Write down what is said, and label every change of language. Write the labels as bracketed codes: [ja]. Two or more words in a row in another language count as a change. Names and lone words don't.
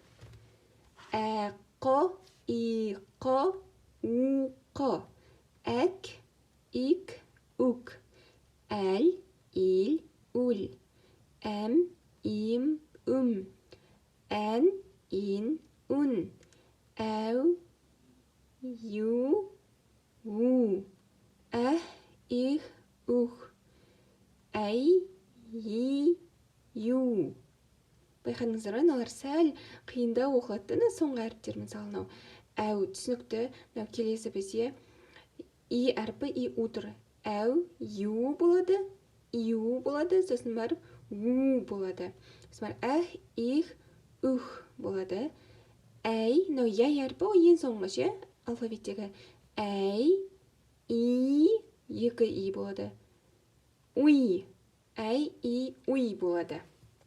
[kk] Әқо, иқо, уқо. Әк, ик, ук. Әл, ил, ул. Әм, им, Ән, ин, ун. Әу, ю, у. Әх, их, ух. Әй, и, ю. Байқадыңыздар ма, мыналар сәл қиындау оқылады. Соңғы әріптер мысалы әу түсінікті. Келесі бізде и әрпі и у тұр. Әу, ю болады, ю болады, сосын барып у болады. Сосын әх, их, ух болады. Әй, яй әрпі о ең соңғы ше, алфавиттегі. Әй, и, екі и болады. Уй, әй, и, уй болады.